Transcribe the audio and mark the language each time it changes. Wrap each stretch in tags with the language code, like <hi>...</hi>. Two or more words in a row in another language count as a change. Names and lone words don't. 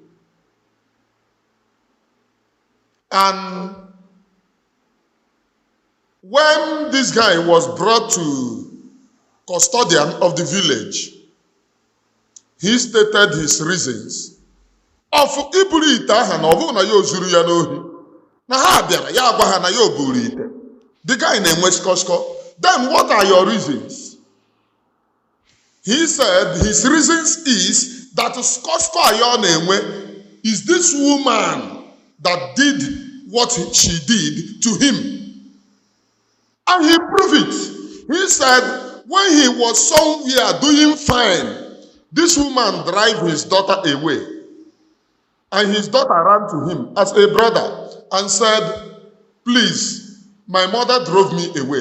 <en>And when this guy was brought to custodian of the village, he stated his reasons.</en> <ig>Of iburu ite aha na ọbụ na ya ozuru ya n'ohi. Na ha bịara ya agwa ha na ya oburu ite.</ig> <en>The guy</en> <ig>na-enwe skọskọ.</ig> <en>Then what are your reasons? He said his reasons is that</en> <ig>skọskọ ayo na-enwe</ig> <en>is this woman that did what she did to him. And he proved it. He said when he was somewhere doing fine, this woman drive his daughter away. And his daughter ran to him as a brother and said, please, my mother drove me away.</en>